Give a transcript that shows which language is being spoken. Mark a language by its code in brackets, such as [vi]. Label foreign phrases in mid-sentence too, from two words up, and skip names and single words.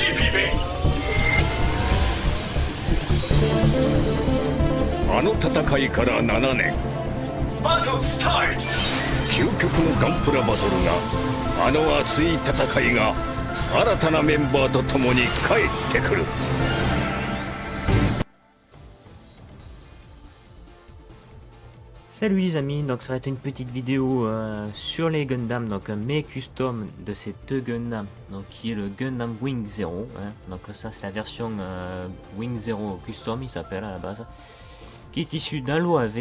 [ja] あの戦いから7年、究極のガンプラバトルが、あの熱い戦いが新たなメンバーと共に帰ってくる。 [fr] Salut les amis, donc ça va être une petite vidéo sur les Gundam, donc mes customs de ces deux Gundam, donc qui est le Gundam Wing Zero, hein. Donc ça c'est la version Wing Zero Custom, il s'appelle à la base, qui est issue d'un lot AV.